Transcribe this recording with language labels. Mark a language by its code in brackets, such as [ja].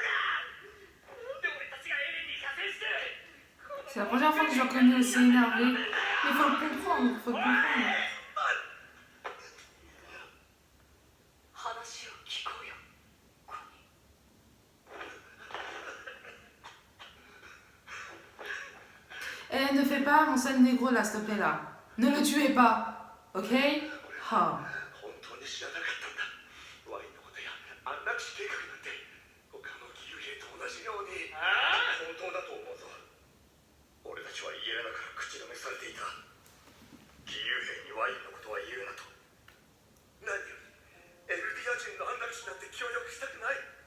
[ja] なんで俺たちがエレンに加勢して。 [fr] C'est la première fois que je le connais aussi énervé. Mais faut le comprendre, faut le comprendre. [ja] 話を聞こうよ。 [fr] Eh, ne fais pas mon sale négro là, s'il te plaît là. Ne le tuez pas. Ok? Ah. [ja] 本当に知らなかったんだ。ワインのことや安楽死計画なんて他の義勇兵と同じように。本当だと思うぞ。俺たちはイエレナから口止めされていた。義勇兵にワインのことは言うなと。何よりエルディア人の安楽死なんて協力したくない。